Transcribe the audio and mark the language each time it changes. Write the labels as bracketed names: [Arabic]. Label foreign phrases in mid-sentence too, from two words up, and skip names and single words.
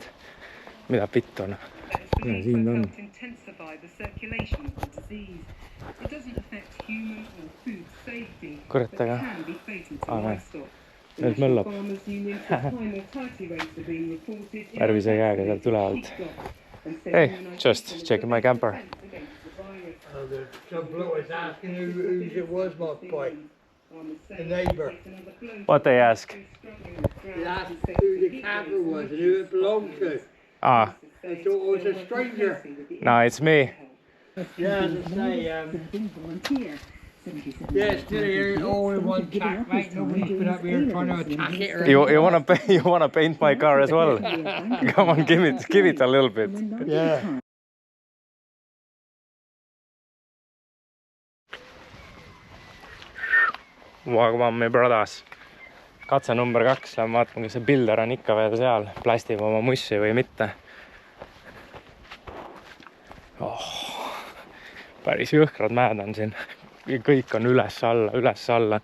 [Estonian] Mida pitt on? Ja siin on. Kurat, aga nüüd möllab. Värvise käega sealt ülevalt. [English] Hey, just checking my camper. Some bloke was asking who it was, my boy. The neighbour. What they ask? He asked who the camper was and who it belonged to. Ah, They thought it was a stranger. no, it's me. Yeah, as I say, yeah, still here, all in one tack, mate. Nobody's been up here trying to attack it or You wanna paint my car as well? Come on, give it a little bit. yeah. Wagwan, my brothers. [Estonian] Katse number 2, lähen vaatama, kas see pilder on ikka veel seal, plastib oma mussi või mitte. Päris jõhkrad mäed on siin. Kõik on üles-alla.